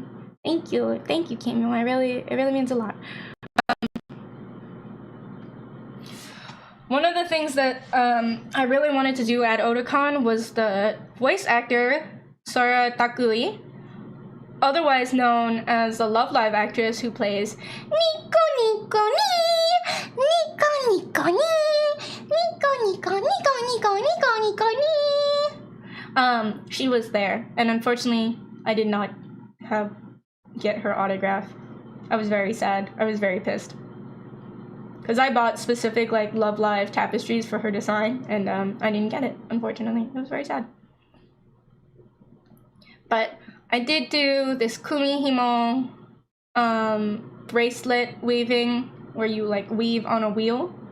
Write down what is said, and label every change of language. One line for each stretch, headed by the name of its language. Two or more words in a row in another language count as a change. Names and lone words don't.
English: Thank you, Cameo. It really means a lot. One of the things that I really wanted to do at Otakon was the voice actor Sora Takui, otherwise known as the Lovelive actress who plays Nico Nico Ni, Nico Nico Ni, Nico Nico Nico Nico Nico Nico Ni. She was there, and unfortunately, I did not get her autograph. I was very sad. I was very pissed. Because I bought specific, like, Lovelive tapestries for her to sign, and I didn't get it, unfortunately. It was very sad. But I did do this Kumihimo bracelet weaving, where you, like, weave on a wheel.